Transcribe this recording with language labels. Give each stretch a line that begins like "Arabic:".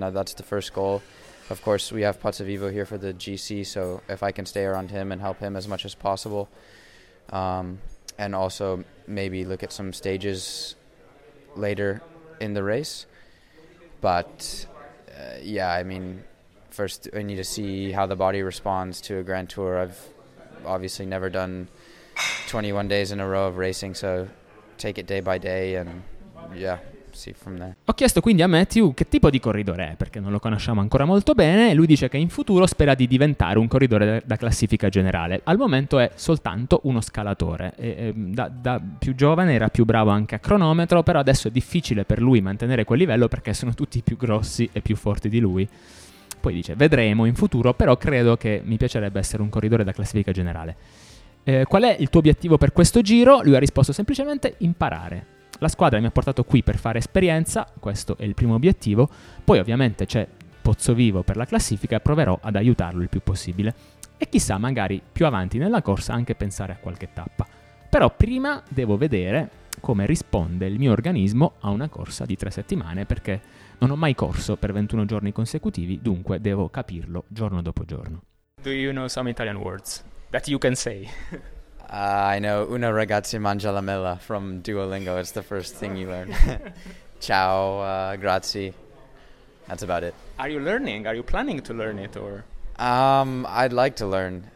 English: That's the first goal. Of course, we have Pozzovivo here for the GC, so if I can stay around him and help him as much as possible, and also maybe look at some stages later in the race. But, yeah, I mean, first I need to see how the body responds to a Grand Tour. I've obviously never done 21 days in a row of racing, so take it day by day and, yeah. From there.
Italian: Ho chiesto quindi a Matthew che tipo di corridore è, perché non lo conosciamo ancora molto bene, e lui dice che in futuro spera di diventare un corridore da classifica generale. Al momento è soltanto uno scalatore, da più giovane era più bravo anche a cronometro, però adesso è difficile per lui mantenere quel livello perché sono tutti più grossi e più forti di lui. Poi dice, vedremo in futuro, però credo che mi piacerebbe essere un corridore da classifica generale. Qual è il tuo obiettivo per questo giro? Lui ha risposto semplicemente imparare. La squadra mi ha portato qui per fare esperienza, questo è il primo obiettivo, poi ovviamente c'è Pozzovivo per la classifica e proverò ad aiutarlo il più possibile. E chissà, magari più avanti nella corsa anche pensare a qualche tappa. Però prima devo vedere come risponde il mio organismo a una corsa di 3 settimane, perché non ho mai corso per 21 giorni consecutivi, dunque devo capirlo giorno dopo giorno.
English: Do you know some Italian words that you can say? I know
Italian: una ragazza mangia la mela
English: from Duolingo. It's the first thing you learn.
Italian: Ciao, grazie.
English: That's about it. Are you learning? Are you planning to learn it? Or? I'd like to learn.